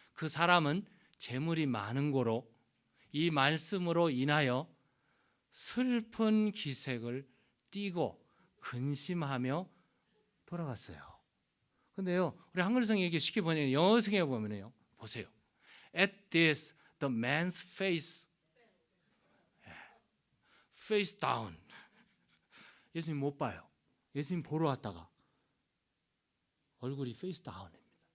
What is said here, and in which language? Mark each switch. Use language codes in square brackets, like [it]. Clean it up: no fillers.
[ko] 그 사람은 재물이 많은 고로 이 말씀으로 인하여 슬픈 기색을 띠고 근심하며 돌아갔어요. 근데요, 우리 한글 성경에 이렇게 쉽게 번역해, 영어 성경에 보면요, 보세요. [en] At this, the man's face down. [ko] 예수님 못 봐요. 예수님 보러 왔다가 얼굴이 [en] face down [ko] 입니다.